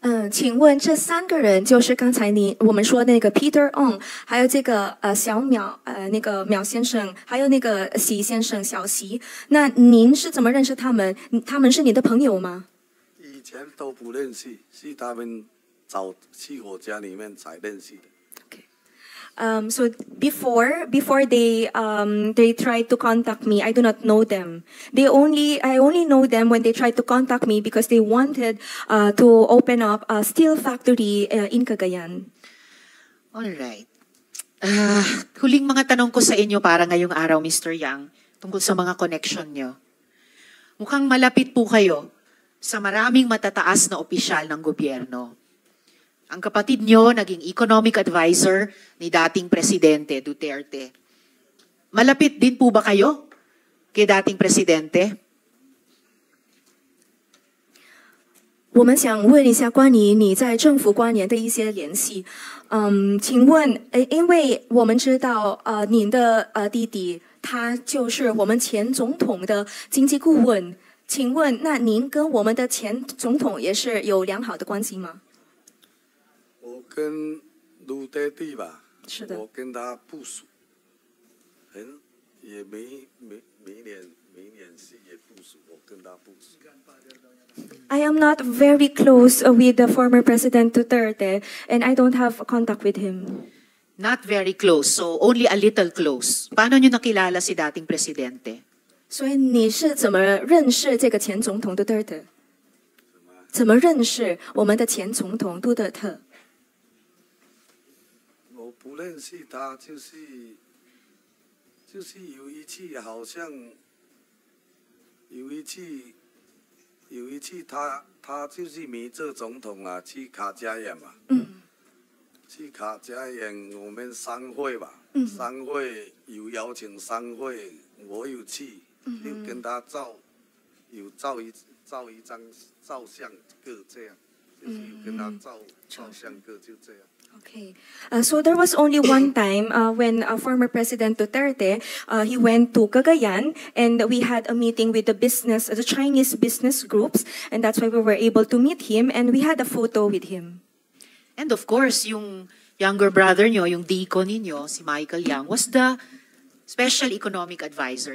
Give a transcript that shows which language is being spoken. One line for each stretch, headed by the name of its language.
Chinese: 请问这三个人就是刚才我们说的那个 Peter Ong， 还有这个小淼那个淼先生，还有那个习先生小习。那您是怎么认识他们？他们是你的朋友吗？以前都不认识，是他们找去我家里面才认识的。
English: So before they tried to contact me, I do not know them. I only know them when they tried to contact me because they wanted to open up a steel factory in Cagayan. Alright.
Filipino: Huling mga tanong ko sa inyo para ngayong araw, Mr. Yang, tungkol sa mga connection nyo. Mukhang malapit po kayo sa maraming matataas na opisyal ng gobyerno. Ang kapatid nyo, naging economic advisor ni dating Presidente Duterte. Malapit din po ba kayo kay dating Presidente?
Chinese: 我们想问一下关于你在政府官员的一些联系。请问，因为我们知道，您的弟弟他就是我们前总统的经济顾问。请问，那您跟我们的前总统也是有良好的关系吗？我跟卢爹地吧，是的，我跟他不熟，也没联系，也不熟，我跟他不熟。
English: I am not very close with the former President Duterte, and I don't have contact with him. Not very close, so only a little close.
Filipino: Paano nyo nakilala si dating Presidente?
Chinese: 所以你是怎么认识这个前总统杜特尔？怎么认识我们的前总统杜特尔？我不认识他，就是有一次好像有一次他就是迷这总统啊，去卡加演嘛，去卡加演我们商会吧，商会有邀请商会，我有去，就跟他照一张照相个这样，就是有跟他照相个就这样。
English: Okay. So there was only one time when former President Duterte he went to Cagayan, and we had a meeting with the Chinese business groups, and that's why we were able to meet him, and we had a photo with him. And of course, yung younger brother
Filipino: nyo, yung Dico ninyo, si
English: Michael Yang, was the Special Economic Advisor.